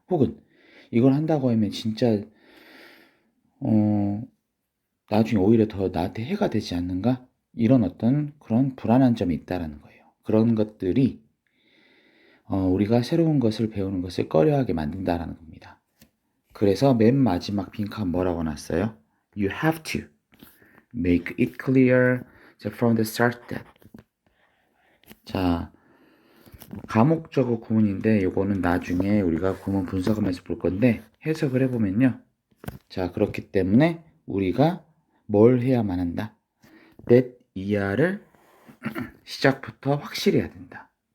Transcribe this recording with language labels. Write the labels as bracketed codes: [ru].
[ko] 혹은 이걸 한다고 하면 진짜 나중에 오히려 더 나한테 해가 되지 않는가? 이런 어떤 그런 불안한 점이 있다라는 거예요. 그런 것들이 우리가 새로운 것을 배우는 것을 꺼려하게 만든다라는 겁니다. 그래서 맨 마지막 빈칸 뭐라고 놨어요? [en] You have to make it clear from the start that. [ko] 자, 가목적어 구문인데 이거는 나중에 우리가 구문 분석하면서 볼 건데 해석을 해보면요. 자, 그렇기 때문에 우리가 뭘 해야만 한다? that 이하를 시작부터 확실히 해야 된다.